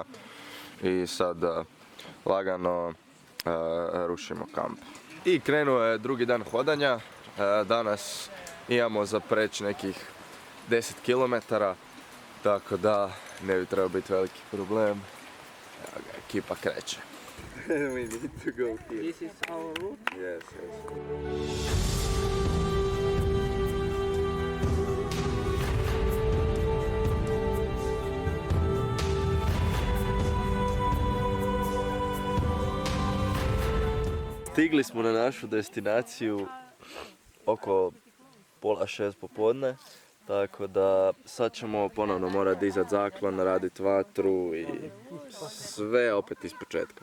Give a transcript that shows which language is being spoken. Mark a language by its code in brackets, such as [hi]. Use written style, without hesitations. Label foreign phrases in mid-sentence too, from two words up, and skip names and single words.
[hr] I sad lagano rušimo kamp. I krenuo je drugi dan hodanja. Danas imamo za preći nekih 10 km. Tako da ne bi trebao biti veliki problem. Evo ga, ekipa kreće. [en] We need to go here. This is our route. Yes. [hr] Stigli smo na našu destinaciju oko 5:30 popodne, tako da sad ćemo ponovno morati dizati zaklon, raditi vatru i sve opet iz početka.